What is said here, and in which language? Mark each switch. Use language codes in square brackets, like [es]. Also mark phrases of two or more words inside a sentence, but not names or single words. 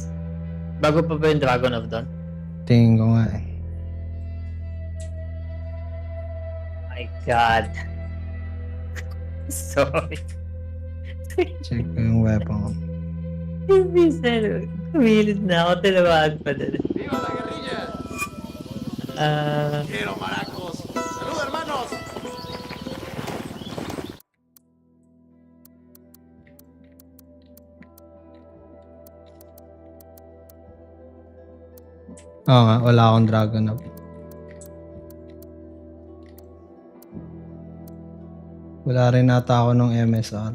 [tl] Bago pa ba yung Dragon of Dawn? Tingin ko nga eh. [en] My God. [tl] Sorry. Check ko yung weapon ko. Kumilit na ako. Tinawag pa din. [es] ¡Viva la guerrilla! Quiero maracos. ¡Salud, hermanos! [tl] Oo nga, wala akong dragon up. Wala rin nata ako ng MSR.